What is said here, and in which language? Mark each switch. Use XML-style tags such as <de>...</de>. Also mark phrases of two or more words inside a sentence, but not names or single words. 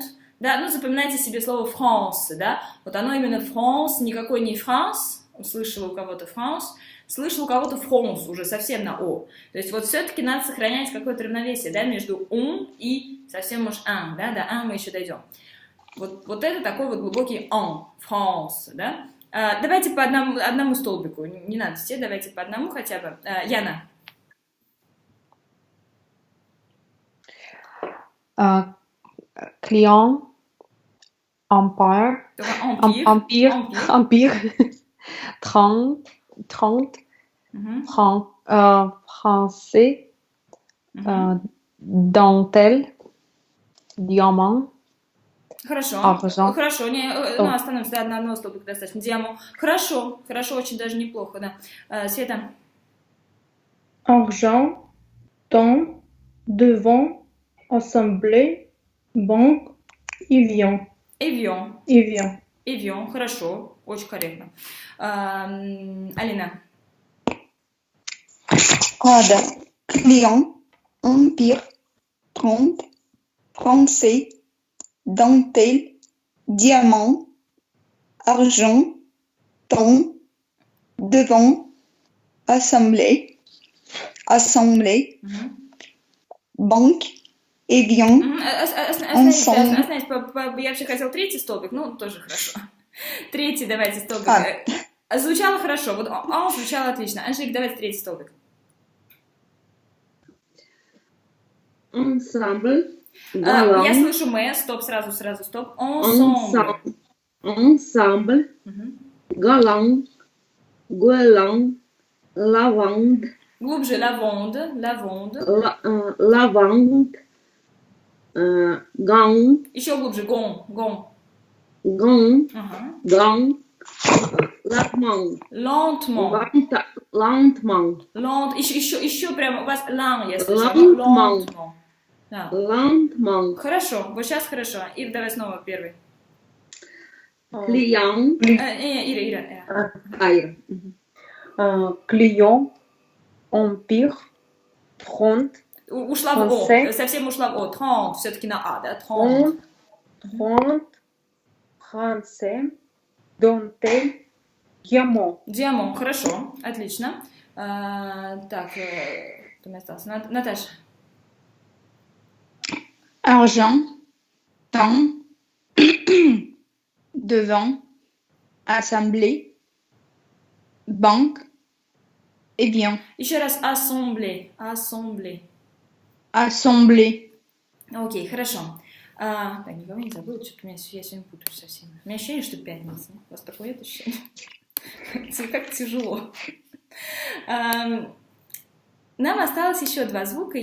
<ru>Да, ну запоминайте себе слово France, да, вот оно именно France, никакой не France, услышала у кого-то France, слышала у кого-то France, уже совсем на о. То есть вот все-таки надо сохранять какое-то равновесие, да, между и совсем уж до мы еще дойдем. Вот это такой вот глубокий France, да. Давайте по одному столбику, не надо все, давайте по одному хотя бы. Яна.</ru> <fr>Client, empire, trente, français, dentelle, diamant.</fr> <ru>Хорошо. Хорошо. Остановимся на одного столбика достаточно.</ru> <fr>Диамant.</fr> <ru>Хорошо, очень даже неплохо, да. Света.</ru> <fr>Argent, temps, devant, assemblée, banque, Evian.</fr> <ru>Эвион, хорошо, очень корректно. Алина.</ru> <fr>Client, empire, trente, français, dentelle, diamant, argent, temps, devant, assemblée, banque, Evian, ensemble.</fr> <ru>Я вообще хотела третий столбик, тоже хорошо. Третий давайте столбик. Звучало хорошо, вот звучало отлично. Анжелик, давайте третий столбик.</ru> <fr>Ensemble.</fr> <ru>Я слышу стоп, сразу, стоп.</ru> <fr>Ensemble. Galant, gueulant, lavande,</fr> <ru>Глубже</ru> <fr>lavande, lavande. Lavande. Gant.</fr> <ru>Еще глубже гон, гон.</ru> <fr>Gant.</fr> <ru>Ага.</ru> <fr>Gant. Lentement. Lentement. Lentement.</fr> <ru>Еще прямо у вас лан, если</ru> <fr>Lentement. lentement. Да. Lentement.</fr> <ru>Хорошо, вот сейчас хорошо. Ир, давай снова первый.</ru> <fr>Client.</fr> <ru>Ира. Ира.</ru> <fr>Client, empire, front,</fr> <ru>Ушла в О, совсем ушла в О. 30, все-таки на А, да? 30.</ru> <fr>français, dentelle, diamant.</fr> <ru>Диамон, хорошо, отлично. Так, кто мне остался? Наташа.</ru> <fr>Argent, temps, devant, assemblée, banque et bien.</fr> <ru>Еще раз ассамблée. Ассамблée.</ru> <fr>Assemblée.</fr> <ru>Окей, хорошо. Так, никого не забыла, что-то я сегодня путаюсь совсем. У меня ощущение, что пятница. У вас такое ощущение? Как тяжело. Нам осталось еще 2 звука.</ru>